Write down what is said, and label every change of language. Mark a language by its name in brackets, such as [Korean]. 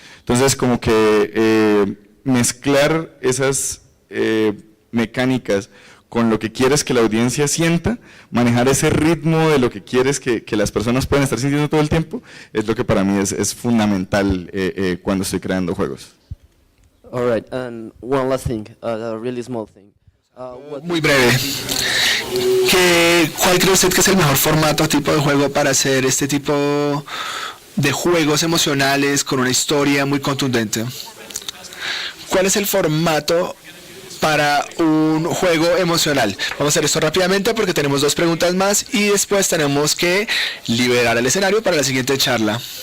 [Spanish] Entonces, como que mezclar esas mecánicas con lo que quieres que la audiencia sienta, manejar ese ritmo de lo que quieres que las personas puedan estar sintiendo todo el tiempo, es lo que para mí es fundamental cuando estoy creando juegos. [English] All right, and one last thing, a really small thing. [Spanish] Muy breve. ¿Cuál cree usted que es el mejor formato, tipo de juego para hacer este tipo de juegos emocionales con una historia muy contundente? ¿Cuál es el formato para un juego emocional? Vamos a hacer esto rápidamente porque tenemos 2 preguntas más y después tenemos que liberar el escenario para la siguiente charla.